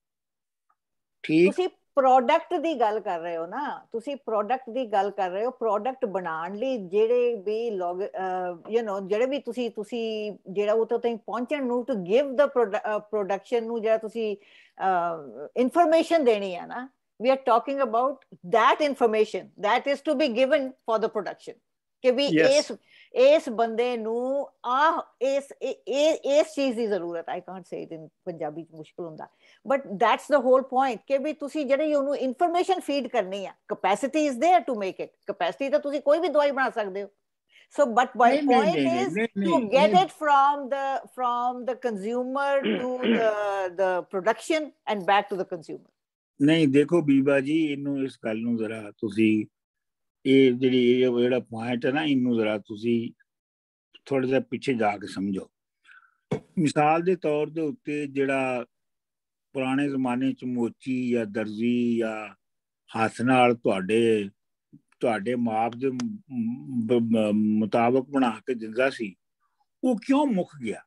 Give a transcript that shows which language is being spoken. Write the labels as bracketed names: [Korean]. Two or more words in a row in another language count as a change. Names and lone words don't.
[Punjabi] ਠੀਕ, ਤੁਸੀਂ ਪ੍ਰੋਡਕਟ ਦੀ ਗੱਲ ਕਰ ਰਹੇ ਹੋ ਨਾ, ਤੁਸੀਂ ਪ੍ਰੋਡਕਟ ਦੀ ਗੱਲ ਕਰ ਰਹੇ ਹੋ। ਪ੍ਰੋਡਕਟ ਬਣਾਉਣ ਲਈ ਜਿਹੜੇ ਵੀ ਜਿਹੜੇ ਵੀ ਤੁਸੀਂ ਜਿਹੜਾ ਉਹ ਤਾਈਂ ਪਹੁੰਚਣ ਨੂੰ, [English] to give the production [Punjabi] ਨੂੰ ਜਿਹੜਾ ਤੁਸੀਂ ਇਨਫੋਰਮੇਸ਼ਨ ਦੇਣੀ ਹੈ ਨਾ, [English] we are talking about that information that is to be given for the production [Punjabi] ਕਿ ਵੀ ਇਸ ਬੰਦੇ ਨੂੰ ਇਸ ਚੀਜ਼ ਦੀ ਜ਼ਰੂਰਤ। [English] I can't say it in [Punjabi] ਪੰਜਾਬੀ ਚ ਮੁਸ਼ਕਿਲ ਹੁੰਦਾ, [English] but that's the whole point [Punjabi] ਕਿ ਵੀ ਤੁਸੀਂ ਜਿਹੜੀ ਉਹਨੂੰ [English] information feed [Punjabi] ਕਰਨੀ ਆ। [English] capacity is there to make it, capacity [Punjabi] ਤਾਂ ਤੁਸੀਂ ਕੋਈ ਵੀ ਦਵਾਈ ਬਣਾ ਸਕਦੇ ਹੋ। [English] So but my point is to get it from the consumer to the production and back to the consumer। [Punjabi] ਨਹੀਂ, ਦੇਖੋ ਬੀਬਾ ਜੀ, ਇਹਨੂੰ ਇਸ ਗੱਲ ਨੂੰ ਜ਼ਰਾ ਤੁਸੀਂ ਇਹ ਜਿਹੜਾ ਪੁਆਇੰਟ ਹੈ ਨਾ, ਇਹਨੂੰ ਜ਼ਰਾ ਤੁਸੀਂ ਥੋੜਾ ਜਿਹਾ ਪਿੱਛੇ ਜਾ ਕੇ ਸਮਝੋ। ਮਿਸਾਲ ਦੇ ਤੌਰ ਦੇ ਉੱਤੇ ਜਿਹੜਾ ਪੁਰਾਣੇ ਜ਼ਮਾਨੇ 'ਚ ਮੋਚੀ ਜਾਂ ਦਰਜੀ ਜਾਂ ਹੱਥ ਨਾਲ ਤੁਹਾਡੇ ਮਾਪ ਦੇ ਮੁਤਾਬਕ ਬਣਾ ਕੇ ਦਿੰਦਾ ਸੀ, ਉਹ ਕਿਉਂ ਮੁੱਕ ਗਿਆ?